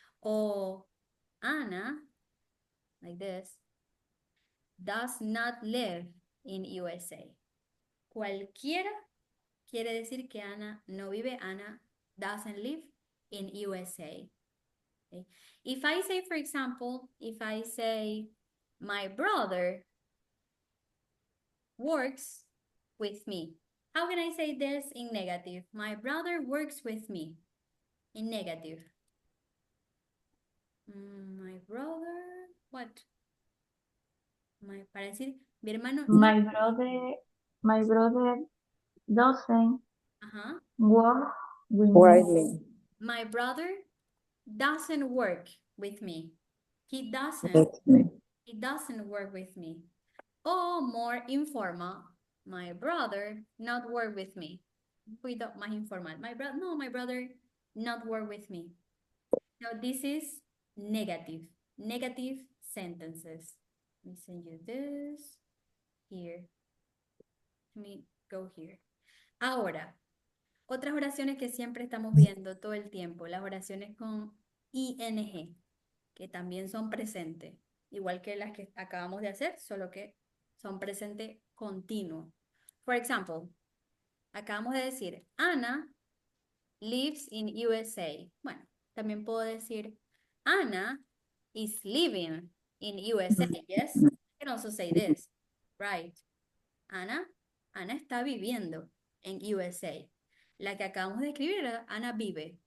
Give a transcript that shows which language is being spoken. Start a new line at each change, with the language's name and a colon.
English: O Anna, like this, does not live in USA.
Spanish: Cualquiera quiere decir que Ana no vive.
English: Ana doesn't live in USA. Okay? If I say, for example, if I say, my brother works with me. How can I say this in negative? My brother works with me. In negative. My brother, what?
Spanish: Para decir, mi hermano.
English: My brother doesn't Ajá. work with me. Widely. My brother doesn't work with me. He doesn't. With me. He doesn't work with me. O more informal, my brother not work with me.
Spanish: Un poquito más informal.
English: My brother not work with me. So this is negative. Negative sentences. Let me send you this here. Let me go here.
Spanish: Ahora, otras oraciones que siempre estamos viendo todo el tiempo, las oraciones con ing, que también son presentes, igual que las que acabamos de hacer, solo que son presente continuo.
English: For example,
Spanish: acabamos de decir,
English: Anna lives in USA.
Spanish: Bueno, también puedo decir,
English: Anna is living in USA. Yes, I can also say this, right?
Spanish: Ana está viviendo en USA. La que acabamos de escribir era Ana vive.